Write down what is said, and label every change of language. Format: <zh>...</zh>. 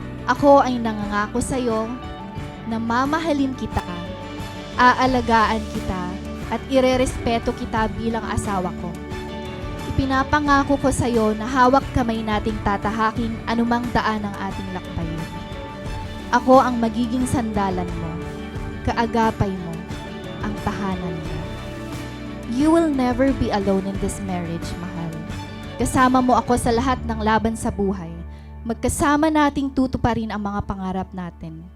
<tl>Ako ay nangangako sa iyo na mamahalin kita, aalagaan kita, at irerespeto kita bilang asawa ko. Ipinapangako ko sa iyo na hawak kamay nating tatahakin anumang daan ng ating lakbayin. Ako ang magiging sandalan mo, kaagapay mo, ang tahanan mo.</tl> <en>You will never be alone in this marriage, mahal.</en> <tl>Kasama mo ako sa lahat ng laban sa buhay. Magkasama nating tutuparin ang mga pangarap natin.</tl>